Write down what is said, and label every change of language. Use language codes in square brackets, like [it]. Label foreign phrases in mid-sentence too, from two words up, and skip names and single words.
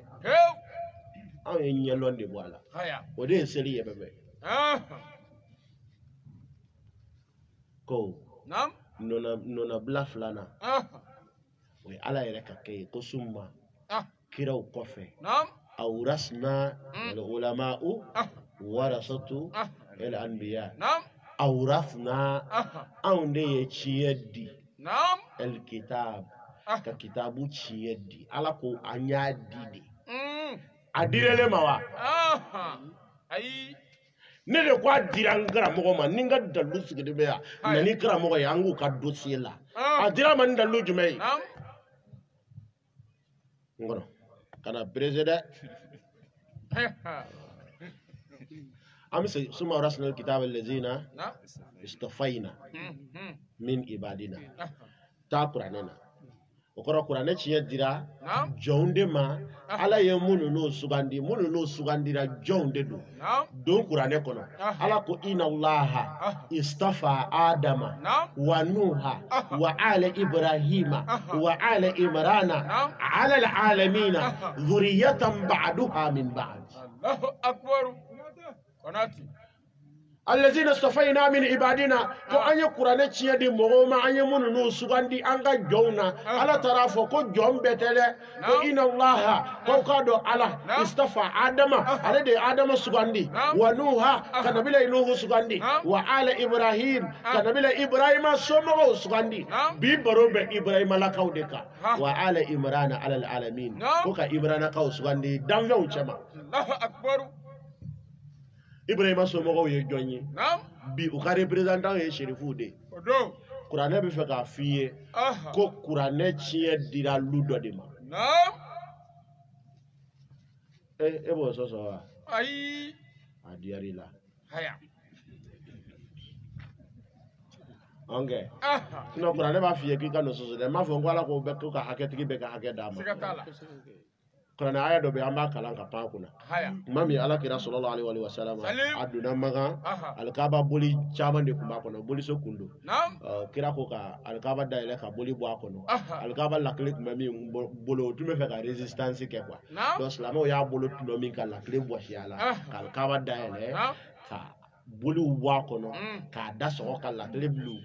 [bm] pew anw ye ɲɛlɔn de bɔ a la haya o de ye seli yɛbɛbɛ ko naam nɔnabila filanan ala yɛrɛ ka kɛ ye ko summa kiraw kɔfɛ [ar] نعم أورثنا والعلماء ورثة الأنبياء نعم [bm] awrasna anw de ye tiɲɛ di [ar] نعم [bm] el kitab ka kitabu tiɲɛ di ala ko an y'a di de a direle ma wa [ar] أي [bm] ne de ko a dira n karamɔgɔ ma ni n ka dalu sigilen bɛ yan na ni karamɔgɔ ye an k'u ka dossier la a dira ma ni dalu jumɛn ye [ar] نعم [bm] n kɔrɔ kana perese dɛ an bɛ segin suma [ar] أورثنا الكتاب الذين نعم اصطفينا من عبادنا [bm] taa kuranɛ na o kɔrɔ kuranɛ tiɲɛ dira [ar] نعم [bm] jɔnw de ma ala ye minnu n'o sugandira jɔnw de don [ar] نعم [bm] don kuranɛ kɔnɔ ala ko [ar] إن الله اصطفى آدم نعم ونوحا وآل إبراهيم وآل عمران على العالمين ذرية بعضها من بعض الله أكبر قناتي الذين اصطفينا من عبادنا [bm] ko an ye kuranɛ tiɲɛ di mɔgɔw ma an ye minnu n'u sugandi an ka jɔnw na ala taara fɔ ko jɔn bɛɛ tɛ dɛ ko [ar] إن الله [bm] ko k'a dɔn ala [ar] اصطفى آدم [bm] ale de ye adama sugandi [ar] ونوحا [bm] ka nabila nuhu sugandi [ar] وآل إبراهيم [bm] ka nabila ibrahima somɔgɔw sugandi bi baro bɛ ibrahima lakaw de kan [ar] وآل عمران على العالمين [bm] ko ka ibrahimakaw sugandi danfɛnw cɛma [ar] الله أكبر [bm] ibrahima somɔgɔw ye jɔn ye [ar] نعم [bm] bi u ka représentant ye sherifuw de ودو kuranɛ bɛ fɛ k'a f'i ye ko kuranɛ tiɲɛ dira lu dɔ de ma [ar] نعم [bm] e b'o sɔsɔ wa [ar] أي [bm] a diyar'i la [ar] هيا [bm] an kɛ sinon kuranɛ b'a f'i ye k'i ka n'o sɔsɔ dɛ n m'a fɔ ko ala ko bɛ ko ka hakɛtigi bɛ ka hakɛ d'a ma سكتالا kuranɛ aya dɔ bɛ an b'a kalan ka pan kunna [ar] هيا [bm] tuma min ala kira [ar] صلى الله عليه وسلم [bm] a donna Makan alikaba boli caman de tun b'a kɔnɔ boliso kun don [ar] نعم [bm] kira ko ka alikaba dayɛlɛ ka boli bɔ a kɔnɔ alikaba lakile tun bɛ min bolo o tun bɛ fɛ ka résistance kɛ quoi [ar] نعم [bm] donc silamɛw y'a bolo tun bɛ min ka lakile bɔsi a la ka alikaba dayɛlɛ [ar] نعم [bm] ka boliw bɔ a kɔnɔ k'a da sɔgɔ ka lakile bila u kun